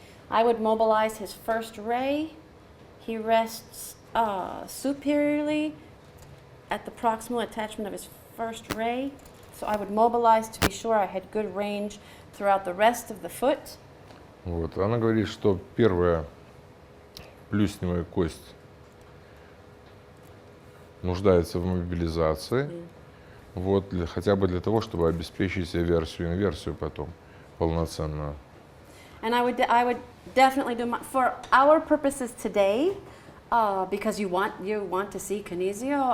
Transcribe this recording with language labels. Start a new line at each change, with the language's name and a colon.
English: I would mobilize his first ray. He rests superiorly at the proximal attachment of his first ray. So I would mobilize to be sure I had good range throughout the rest of the foot.
Russian: Вот. Она говорит, что первая плюсневая кость нуждается в мобилизации, вот, хотя бы для того, чтобы обеспечить эверсию, инверсию потом полноценную.
English: And I would definitely do for our purposes today, because you want to see kinesio.